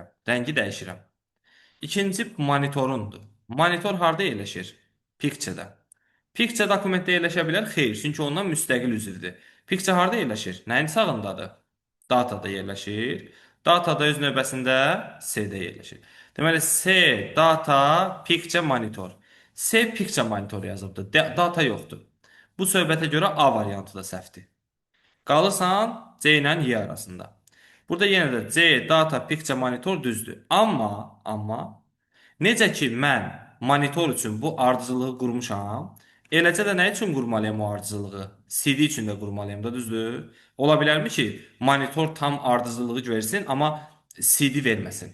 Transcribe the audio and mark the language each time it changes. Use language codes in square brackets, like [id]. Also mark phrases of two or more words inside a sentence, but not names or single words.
[az] Rəngi dəyişirəm. İkinci monitorundur. Monitor harda yerləşir? Picture-də. Picture dokumentdə yerləşə bilər? Xeyr, çünki ondan müstəqil üzvdür. Picture harda yerləşir? Nəyin sağındadır? Datada yerləşir. Datada öz növbəsində C-də yerləşir. Deməli, C, data, picture, monitor. C, picture monitor yazıbdır. Data yoxdur. Bu söhbətə görə A variantı da səhvdir. Qalırsan C ilə Y arasında. Burada yenə də C, data, picture, monitor düzdür. Amma necə ki mən monitor üçün bu ardıcılığı qurmuşam, eləcə də nə üçün qurmalıyam o ardıcılığı? CD üçün də qurmalıyam da, düzdür? Ola bilərmi ki, monitor tam ardıcılığı versin, amma CD verməsin?